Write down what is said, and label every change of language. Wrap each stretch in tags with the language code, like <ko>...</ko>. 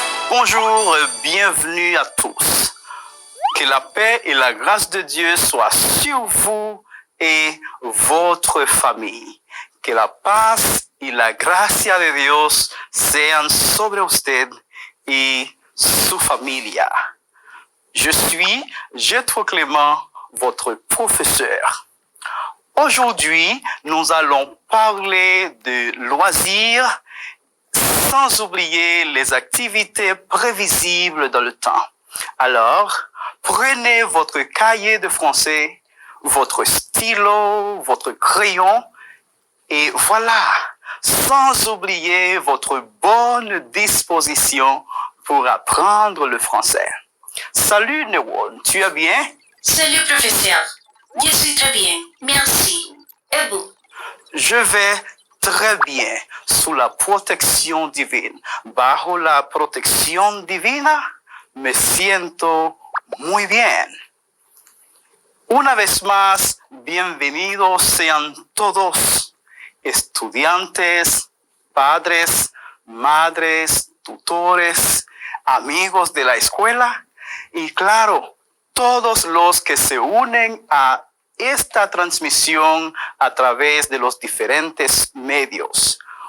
<fr>Bonjour, bienvenue à tous. Que la paix et la grâce de Dieu soient sur vous et votre famille.</fr> <es>Que la paz y la gracia de Dios sean sobre usted y su familia.</es> <fr>Je suis Jethro Clément, votre professeur. Aujourd'hui, nous allons parler de loisirs sans oublier les activités prévisibles dans le temps. Alors, prenez votre cahier de français, votre stylo, votre crayon, et voilà, sans oublier votre bonne disposition pour apprendre le français. Salut Newon, tu vas bien? Salut professeur, je suis très bien, merci. Et vous? Je vais très bien sous la protection divine.</fr> <es>Bajo la protección divina, me siento muy bien. Una vez más, bienvenidos sean todos, estudiantes, padres, madres, tutores, amigos de la escuela y claro, todos los que se unen a esta transmisión a través de los diferentes medios.</es>